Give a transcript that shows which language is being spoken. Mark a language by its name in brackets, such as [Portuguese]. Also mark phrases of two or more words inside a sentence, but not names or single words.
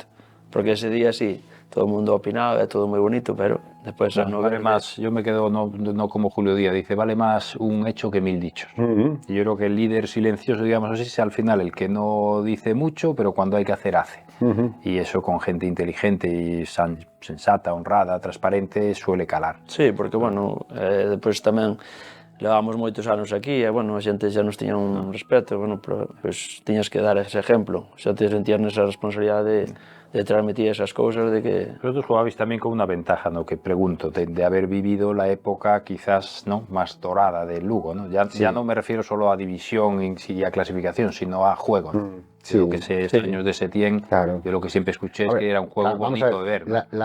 [Spanish] Porque ese día sí, todo el mundo opinaba, [Galician] é todo moi bonito, [Spanish] pero después no vale más, yo me quedo no como Julio Díaz, dice, vale más un hecho que 1000 dichos. Y yo creo que el líder silencioso, digamos así, es al final el que no dice mucho, pero cuando hay que hacer, hace. Y eso con gente inteligente y sensata, honrada, transparente, suele calar. [Galician] Sí, porque, bueno, despois tamén levamos moitos anos aquí e, bueno, a xente xa nos tiña un respeto, bueno, pero pues, tiñas que dar ese exemplo, xa te sentías nesa responsabilidade de transmitir esas cousas de que... [Spanish] Vosotros jugabais también con una ventaja, ¿no? Que pregunto, de haber vivido la época quizás ¿no? más dorada del Lugo, ¿no? Ya no me refiero solo a división y a clasificación, sino a juego, ¿no? Lo que sé, años de Setién, yo lo que siempre escuché es que era un juego bonito de ver, ¿no?